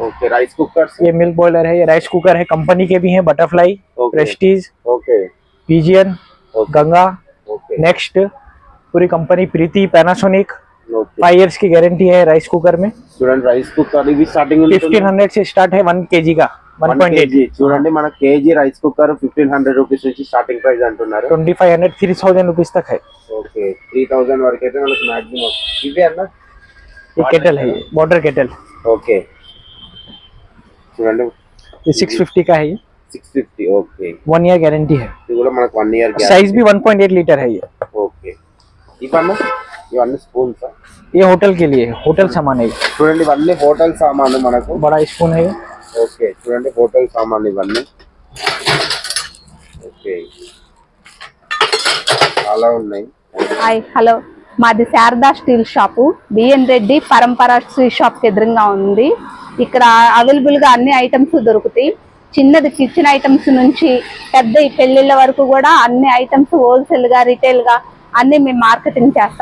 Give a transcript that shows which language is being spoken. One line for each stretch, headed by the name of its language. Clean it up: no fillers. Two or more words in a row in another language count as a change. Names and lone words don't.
English: OK rice cookers.
Hindi: ये
English: milk boiler
Hindi: है, ये
English: rice cooker
Hindi: है, कंपनी के भी हैं, बटरफ्लाई, ओके। प्रेस्टीज, ఓకే पिजियन, ఓకే गंगा, ఓకే नेक्स्ट पूरी कंपनी, प्रीति, पैनासोनिक. ఓకే 5 years की गारंटी है राइस कुकर में.
Telugu: చూడండి
English: rice cooker
Telugu: ఇవి స్టార్టింగ్
Hindi: 1500 से स्टार्ट है, 1 kg का 1.8.
Telugu: చూడండి మన కేజీ
English: rice cooker
Telugu: 1500 రూపీస్ నుంచి
English: starting price
Telugu: అంటున్నారు.
Hindi: 2500, 3000 रुपीस तक है.
Telugu: ఓకే 3000 వరకు అయితే మనకు మాక్సిమం. ఇవే అన్న
Hindi: ये केटल है, ये
English: water kettle.
Telugu: ఓకే చూడండి
Hindi: ये 650 का है, ये 650. ఓకే 1 year गारंटी है.
Telugu: ఇది కూడా మనకు 1 year
Hindi: साइज भी 1.8 लीटर है. ये
Telugu: ఓకే ఇవన్నీ ఇవన్నీ స్పూన్స్.
Hindi: ये होटल के लिए, होटल सामान है. ये
Telugu: చూడండి ఇవన్నీ హోటల్ సామాన్లు మనకు.
Hindi: बड़ा स्पून है. ये
Telugu: ఓకే చూడండి హోటల్ సామాన్లు ఇవన్నీ. ఓకే చాలా ఉన్నాయి.
English: hi hello,
Telugu: మాది శారదా స్టీల్ షాపు, బిఎన్ రెడ్డి పరంపర స్టీల్ షాప్ ఎదురుగా ఉంది. ఇక్కడ అవైలబుల్ గా అన్ని ఐటమ్స్ దొరుకుతాయి. చిన్నది
English: kitchen items
Telugu: నుంచి పెద్ద పెళ్లిళ్ళ వరకు కూడా అన్ని ఐటమ్స్ హోల్సేల్ గా రిటైల్ గా అన్ని మేము మార్కెటింగ్ చేస్తాం.